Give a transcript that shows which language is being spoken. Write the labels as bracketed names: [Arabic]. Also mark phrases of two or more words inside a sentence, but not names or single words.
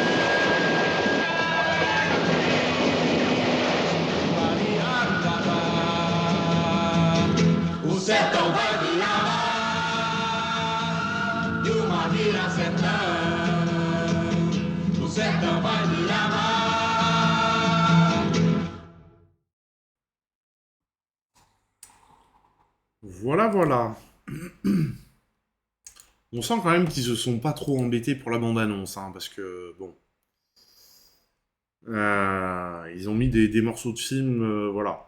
[Portuguese] O sertão vai virar mar, e uma vira sertão. O sertão vai virar mar. [French] Voilà, voilà. On sent quand même qu'ils se sont pas trop embêtés pour la bande-annonce, hein, parce que, bon... ils ont mis des morceaux de film, voilà.